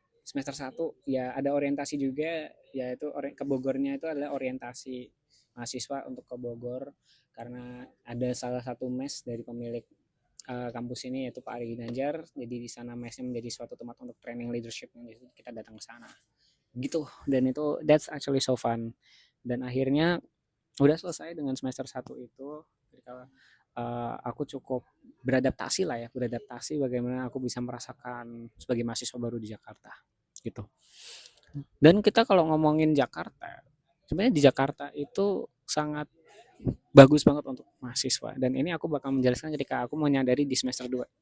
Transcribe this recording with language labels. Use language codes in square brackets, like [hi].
[id] semester satu ya ada orientasi juga, yaitu ke Bogornya itu adalah orientasi mahasiswa untuk ke Bogor, karena ada salah satu mes dari pemilik kampus ini yaitu Pak Ari Ginanjar. Jadi di sana mesnya menjadi suatu tempat untuk training leadership, jadi kita datang ke sana gitu. Dan itu [en] that's actually so fun. [id] Dan akhirnya udah selesai dengan semester satu itu ketika aku cukup beradaptasi lah ya, beradaptasi bagaimana aku bisa merasakan sebagai mahasiswa baru di Jakarta gitu. Dan kita kalau ngomongin Jakarta, sebenarnya di Jakarta itu sangat bagus banget untuk mahasiswa, dan ini aku bakal menjelaskan ketika aku menyadari di semester 2.